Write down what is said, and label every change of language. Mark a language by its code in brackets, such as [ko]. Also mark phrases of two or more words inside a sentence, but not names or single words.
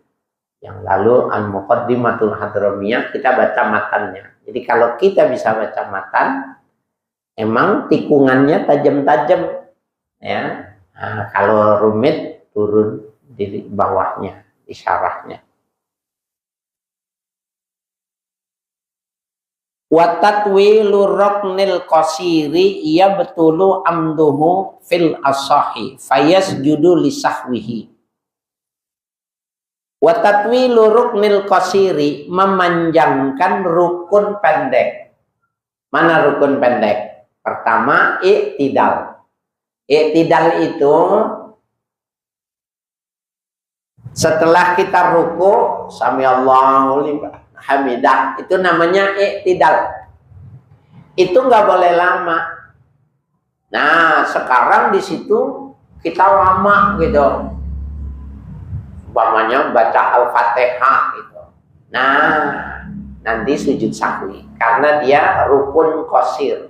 [id] Yang lalu Al-Muqaddimatul Hadramiyah kita baca matannya. Jadi kalau kita bisa baca matan, emang tikungannya tajam-tajam, ya. Nah, kalau rumit turun di bawahnya, di syarahnya. [ar] وتطويل ركن القصير يبطل عمده في الأصح فيسجد لسهوه. وتطويل ركن القصير, [id] memanjangkan rukun pendek. Mana rukun pendek? Pertama, i'tidal. I'tidal itu setelah kita ruku, [ar] سمع الله لمن حمده, [id] itu namanya i'tidal. Itu nggak boleh lama. Nah, sekarang di situ kita lama gitu. Umpamanya baca Al-Fatihah gitu. Nah, nanti sujud sahwi karena dia rukun qasir.